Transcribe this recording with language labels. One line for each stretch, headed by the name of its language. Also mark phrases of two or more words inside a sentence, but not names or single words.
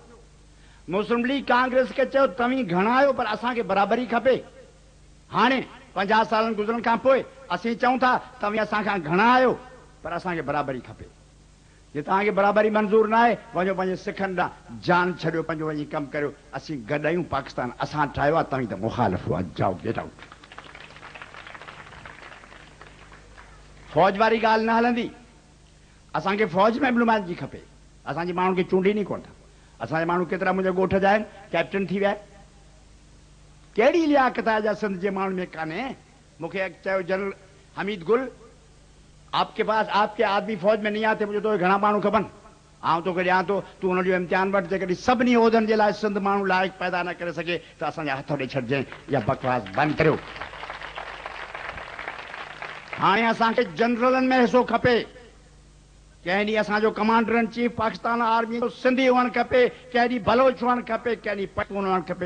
Sindhi: मुस्लिम लीग कांग्रेस खे चयो तव्हीं घणा आहियो पर असांखे बराबरी खपे। हाणे 50 सालनि गुज़रण खां पोइ असीं चऊं था तव्हीं असांखां घणा आहियो पर असांखे बराबरी खपे। जे तव्हांखे बराबरी मंज़ूर न आहे, वञो पंहिंजे सिखनि ॾांहुं जान छॾियो, पंहिंजो वञी कमु करियो। असीं गॾु आहियूं, पाकिस्तान असां ठाहियो आहे, तव्हीं त मुखालिफ़ हुआ, जाओ
English: get out.
Sindhi: फ़ौज वारी ॻाल्हि न हलंदी। असांखे फ़ौज में बि नुमाइंदगी खपे। असांजे माण्हुनि खे चूंडीनी कोन था। असांजे माण्हू केतिरा मुंहिंजे ॻोठ जा आहिनि, कैप्टन थी विया। कहिड़ी लियाकत आहे जा सिंध जे माण्हुनि में कान्हे। मूंखे चयो जनरल हमीद गुल,
Urdu: آپ کے پاس آپ کے آدمی فوج میں نہیں آتے، مجھے تو
Sindhi: घणा माण्हू खपनि, आउं तोखे ॾियां थो, तूं हुनजो इम्तिहान वठि। जेकॾहिं सभिनी उहिदनि जे लाइ सिंध माण्हू लाइक़ पैदा न करे सघे त असांजा हथ ॾेई छॾिजांइ, या बकवास बंदि करियो। हाणे असांखे जनरलनि में हिसो खपे। कंहिं ॾींहुं असांजो
English: commander in chief
Sindhi: पाकिस्तान आर्मी जो सिंधी हुअणु खपे, कंहिं ॾींहुं बलोच हुअणु खपे, कंहिं ॾींहुं पटून हुअणु खपे।